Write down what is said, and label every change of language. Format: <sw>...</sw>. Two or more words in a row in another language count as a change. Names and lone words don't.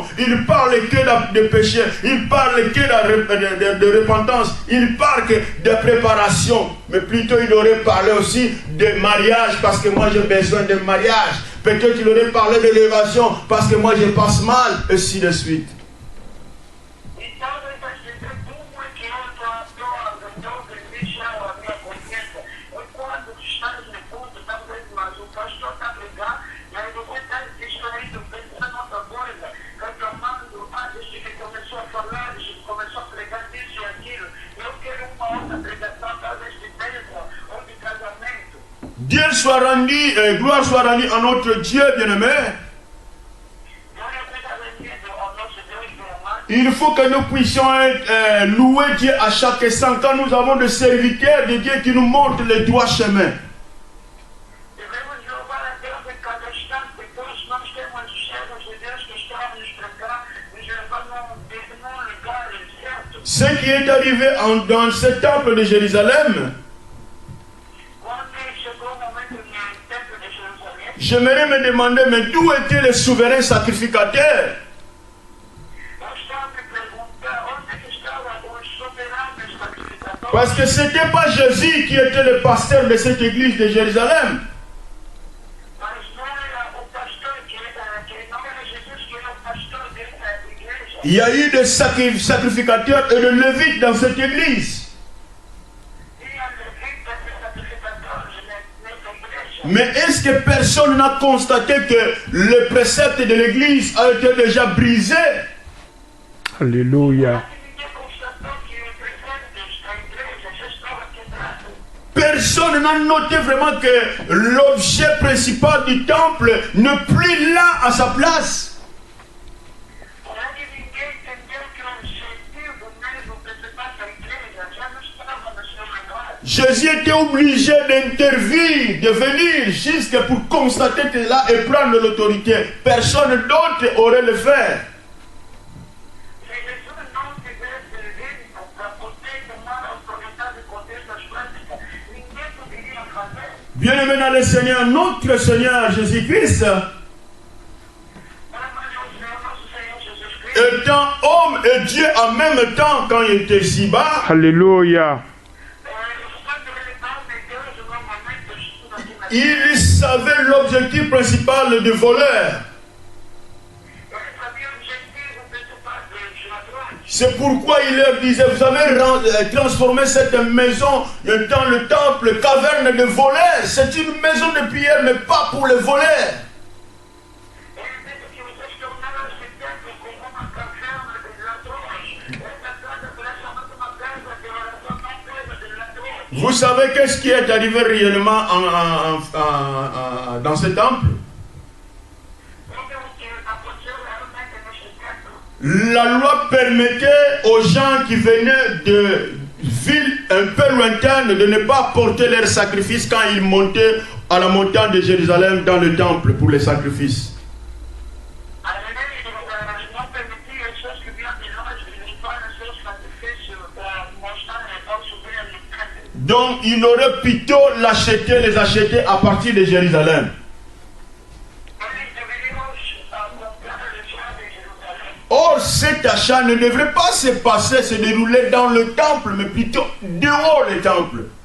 <fr>Il parle que de péché. Il parle que de repentance. Il parle que de préparation. Mais plutôt il aurait parlé aussi de mariage parce que moi j'ai besoin de mariage. Peut-être qu'il aurait parlé de l'évasion parce que moi je passe mal. Et ainsi de suite.</fr> <pt>E talvez vai dizer como é que eu estou deixando a minha consciência. Enquanto estás no culto, talvez, mas o pastor está a pregar, e aí você está distraído, pensando outra coisa, reclamando, desde que começou a falar, desde que começou a pregar isso e aquilo. Eu quero uma outra pregação, talvez de bênção ou de casamento.</pt> <fr>Dieu soit rendu, gloire soit rendue à notre Dieu bien-aimé.</fr> <pt>Glória seja rendida ao nosso Deus bem-amado.</pt> <fr>Il faut que nous puissions louer Dieu à chaque instant quand nous avons des serviteurs de Dieu qui nous montrent le droit chemin.</fr> <pt>Devemos louvar a Deus em cada instante, pois nós temos servos de Deus que estão a nos pregar, nos levando num lugar certo.</pt> <fr>Ce qui est arrivé dans ce temple de Jérusalem,</fr> <pt>Quando chegou o momento no templo de Jerusalém,</pt> <fr>j'aimerais me demander, mais d'où étaient les souverains sacrificateurs?</fr> <pt>eu estava a me perguntar onde é que estavam os soberanos sacrificadores.</pt> <fr>Parce que ce n'était pas Jésus qui était le pasteur de cette église de Jérusalem.</fr> <pt>Mas não era o pastor não era Jesus que era o pastor dessa igreja.</pt> <fr>Il y a eu des sacrificateurs et des lévites dans cette église.</fr> <pt>Tinha levitas e sacrificadores nessa igreja.</pt> <fr>Mais est-ce que personne n'a constaté que le précepte de l'église a été déjà brisé? Alléluia.</fr> <pt>Ninguém constatou que os preceitos da igreja já estavam quebrados.</pt> <fr>Personne n'a noté vraiment que l'objet principal du temple n'est plus là à sa place.</fr> <pt>Será que ninguém entendeu que o objetivo mesmo principal da igreja já não estava no seu lugar?</pt> <fr>Jésus était obligé d'intervenir, de venir jusque pour constater cela et prendre l'autorité. Personne d'autre aurait le faire.</fr> <pt>Se Jesus não tivesse vindo para poder tomar a autoridade e poder das práticas, ninguém poderia fazer.</pt> <fr>Bien-aimé dans le Seigneur, notre Seigneur Jésus-Christ,</fr> <pt>Para nós, o nosso Senhor Jesus Cristo,</pt> <fr>étant homme et Dieu en même temps quand il était ici-bas, Alléluia.</fr> <pt>quando ele estava em Deus, normalmente estuda aqui na</pt> <fr>il savait l'objectif principal du voleur.</fr> <pt>ele sabia o objetivo principal dos ladrões.</pt> <fr>C'est pourquoi il leur disait, vous avez transformé cette maison dans le temple, caverne de voleurs. C'est une maison de prière, mais pas pour les voleurs.</fr> <pt>Ele disse que vocês tornaram esse templo como uma caverna de ladrões. Essa casa será chamada uma casa de oração, não casa de ladrões.</pt> <fr>Vous savez qu'est-ce qui est arrivé réellement dans ce temple?</fr> <pt>Sabe o que aconteceu realmente neste templo?</pt> <fr>La loi permettait aux gens qui venaient de villes un peu lointaines de ne pas porter leurs sacrifices quand ils montaient à la montagne de Jérusalem dans le temple pour les sacrifices.</fr> <pt>A lei não permitia as pessoas que vinham de longe limpar os seus sacrifícios para mostrar ao subir no templo.</pt> <fr>Donc il aurait plutôt les acheter à partir de Jérusalem. Or, cet achat ne devrait pas se dérouler dans le temple, mais plutôt dehors du temple.</fr>